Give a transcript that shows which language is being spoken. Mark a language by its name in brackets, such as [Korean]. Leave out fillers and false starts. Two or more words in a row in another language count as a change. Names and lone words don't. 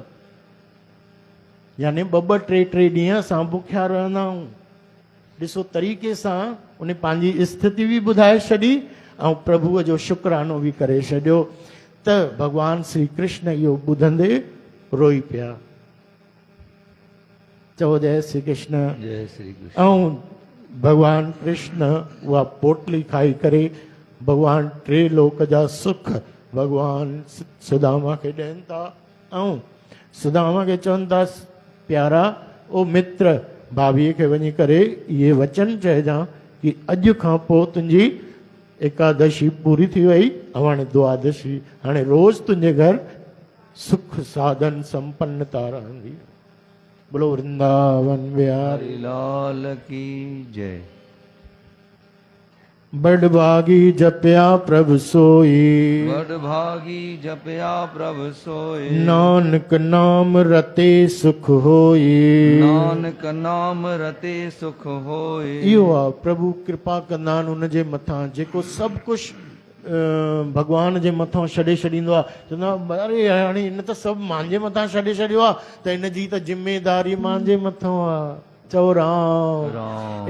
[Sindhi] यानी ॿ टे ॾींहं असां बुखिया रहंदा आहियूं। ॾिसो तरीक़े सां उन पंहिंजी स्थिति बि ॿुधाए छॾी ऐं प्रभुअ जो शुक्रानो बि करे छॾियो। त भॻवान श्री कृष्ण इहो ॿुधंदे रोई पिया। चओ जय श्री कृष्ण। जय श्री कृष्ण। ऐं भॻवान कृष्ण उहा पोटली खाई करे भॻवान टे लोक जा सुख भॻवान सुदामा खे ॾियनि था। ऐं सुदामा खे चवनि था, प्यारा ओ मित्र, भाभीअ खे वञी करे इहे वचन चइजां कि अॼु खां पोइ तुंहिंजी एकादशी पूरी थी वई, हाणे द्वादशी, हाणे रोज़ तुंहिंजे घर सुख साधन संपन्नता रहंदी। [Hindi] बोलो वृंदावन बिहारी लाल की जय। [Punjabi] ਬੜਭਾਗੀ ਜਪਿਆ ਪ੍ਰਭੁ ਸੋਈ, ਬੜਭਾਗੀ ਜਪਿਆ ਪ੍ਰਭੁ ਸੋਈ, ਨਾਨਕ ਨਾਮ ਰਤੇ ਸੁਖ ਹੋਈ, ਨਾਨਕ ਨਾਮ ਰਤੇ ਸੁਖ ਹੋਈ। [Sindhi] इहो आहे प्रभु कृपा कंदा आहिनि उन जे मथां जेको सभु कुझु भॻवान जे मथां छॾे छॾींदो आहे, चवंदो आहे अरे हाणे हिन त सभु मुंहिंजे मथां छॾे छॾियो आहे, त हिन जी त ज़िमेदारी मुंहिंजे मथां आहे। चओ राम। राम।